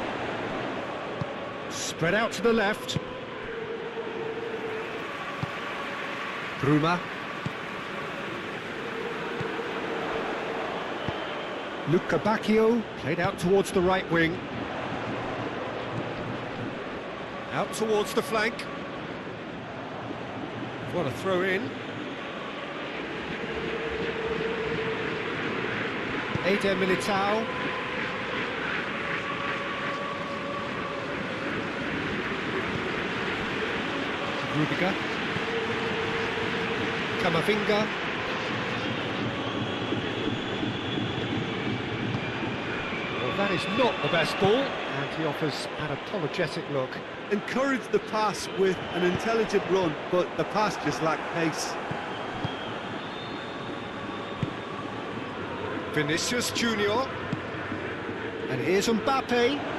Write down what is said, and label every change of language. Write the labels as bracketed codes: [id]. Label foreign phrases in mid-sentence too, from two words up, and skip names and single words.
[en] Spread out to the left. Bruma. Luca Bacchio, played out towards the right wing. Out towards the flank. What a throw in. Eder Militao. Rudiger. Camavinga. Well, that is not the best ball, and he offers an apologetic look. Encouraged the pass with an intelligent run, but the pass just lacked pace. Vinicius Junior, and here's Mbappe.